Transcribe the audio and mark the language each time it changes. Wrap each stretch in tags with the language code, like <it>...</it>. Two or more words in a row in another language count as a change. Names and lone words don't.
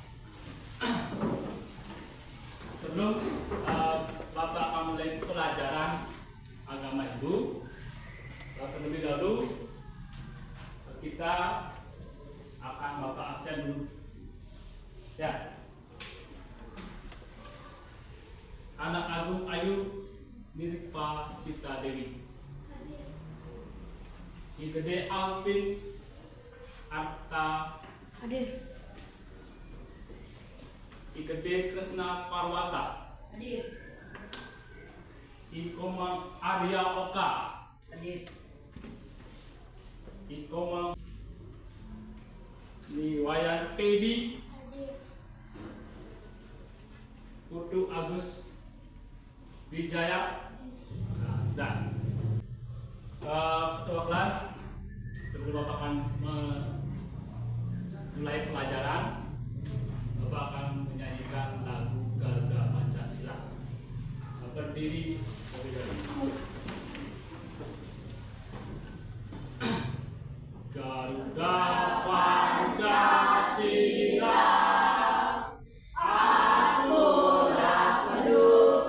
<id>Sebelum Bapak akan mulai pelajaran agama Hindu, terlebih dahulu kita akan Bapak absen dulu. Ya. Anak Agung Ayu Nirpa Sita Dewi. Igede Alvin Arta Hadir. Igede Kresna Parwata. Hadir. Ikoma Arya Oka. Hadir. Ikoma Niwayan Pedi. Putu Agus Wijaya. Nah, sudah. Ketua kelas, sebelum Bapak akan mulai pelajaran, Bapak akan menyanyikan lagu Garuda Pancasila. Berdiri dari Garuda Pancasila, aturan penuh</id>